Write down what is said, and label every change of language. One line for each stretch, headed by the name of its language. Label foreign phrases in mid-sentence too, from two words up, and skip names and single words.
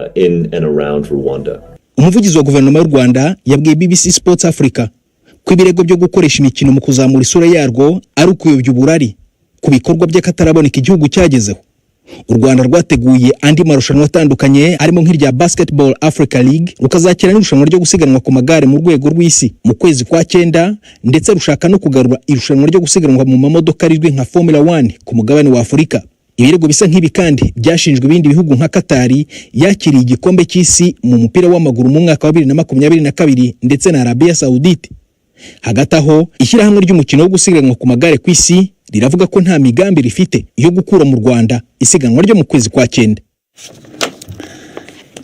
Kinyarwanda: Umuvugizi wa guverinoma y'u Rwanda yabwiye BBC Sports Africa ko ibirego byo gukoresha imikino mu kuzamura isura yarwo ari ukuyobya uburari ku bikorwa by'akataraboneka igihugu cyagezeho. U Rwanda rwateguye andi marushanwa atandukanye arimo nk'irya Basketball Africa League, rukazakira n'irushanwa ryo gusiganwa ku magare mu rwego rw'isi mu kwezi kwa 9, ndetse rushaka no kugarura irushanwa ryo gusiganwa mu mamodoka rizwi nka Formula 1 ku mugabane wa Afurika. Ibirego bisa nk'ibi kandi byashinjwe ibindi bihugu nka Qatar yakiriye igikombe cy'isi mu mupira w'amaguru mu mwaka wa 2022 ndetse na Arabia Saudite. Hagati aho ishyirahamwe ry'umukino wo gusiganwa ku magare ku isi riravuga ko nta migambi rifite yo gukura mu Rwanda isiganwa ryo mu kwezi kwa 9.